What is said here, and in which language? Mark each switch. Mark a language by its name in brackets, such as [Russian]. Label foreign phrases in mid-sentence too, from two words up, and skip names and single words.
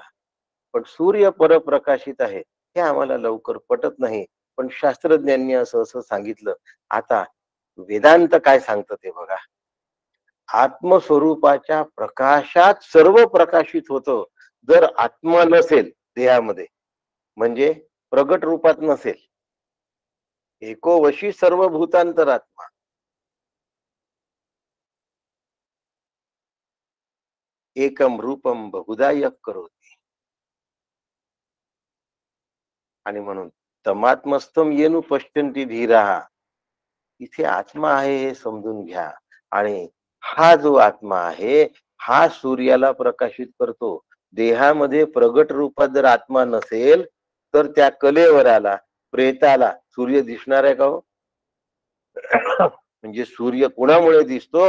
[Marathi] पण सूर्य परप्रकाशित आहे हे आम्हाला लवकर पटत नाही. पण शास्त्रज्ञांनी असं असं सांगितलं. आता वेदांत काय सांगतं ते बघा. आत्मस्वरूपाच्या प्रकाशात सर्व प्रकाशित होतं. जर आत्मा नसेल देहामध्ये, म्हणजे प्रगट रूपात नसेल, [Sanskrit] एको वशी सर्व भूतांतरात्मा, एकम रूपम बहुधा यः करोति. [Marathi] आणि म्हणून [Sanskrit] तमात्मस्थम येनु पश्यन्ति धीराः. [Marathi] इथे आत्मा आहे हे समजून घ्या. आणि हा जो आत्मा आहे हा सूर्याला प्रकाशित करतो. देहामध्ये प्रगट रूपात जर आत्मा नसेल तर त्या कलेवराला, प्रेताला सूर्य दिसणार आहे का हो? म्हणजे सूर्य कुणामुळे दिसतो?